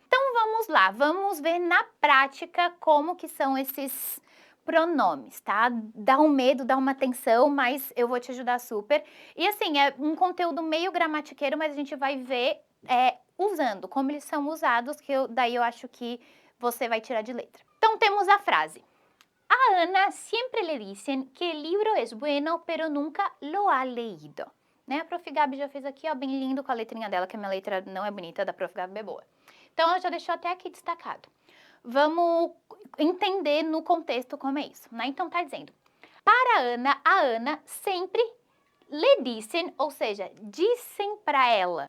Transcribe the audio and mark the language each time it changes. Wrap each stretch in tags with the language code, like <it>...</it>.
<pt>Então vamos lá, vamos ver na prática como que são esses pronomes, tá? Dá um medo, dá uma tensão, mas eu vou te ajudar super. E assim, é um conteúdo meio gramatiqueiro, mas a gente vai ver usando, como eles são usados, que daí eu acho que você vai tirar de letra. Então temos a frase.</pt> <es>A Ana siempre le dicen que el libro es bueno, pero nunca lo ha leído.</es> <pt>Né? A Prof. Gabi já fez aqui, ó, bem lindo com a letrinha dela, que a minha letra não é bonita, a da Prof. Gabi é boa. Então, ela já deixou até aqui destacado. Vamos entender no contexto como é isso, né? Então, tá dizendo, para a Ana sempre</pt> <es>le dicen,</es> <pt>ou seja, dizem para ela.</pt>